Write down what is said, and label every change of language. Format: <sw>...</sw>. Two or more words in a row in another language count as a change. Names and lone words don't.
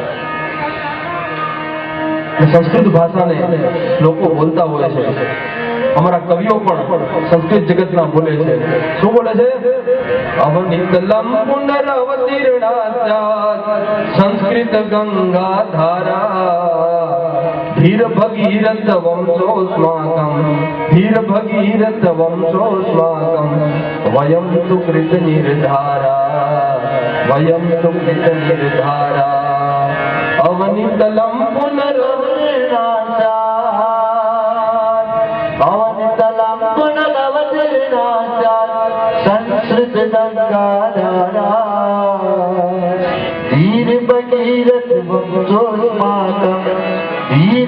<gu>સંસ્કૃત ભાષાને લોકો બોલતા હોય છે. અમારા કવિઓ પણ સંસ્કૃત જગતના બોલે છે. શું બોલે છે?</gu> <sa>અવનિતલમ પુનરવતીર્ણા સંસ્કૃત ગંગા ધારા धीर भगीरथ वंशोऽस्माकं धीर भगीरथ वंशोऽस्माकं वयं तु कृत निर्धारा वयं तु कृत निर्धारा अवनितलं पुनरवतीर्णास्यात् अवनितलं पुनरवतीर्णास्यात् संस्कृत गंगाधारा धीर भगीरथ वंशोऽस्माकं धीर</sa>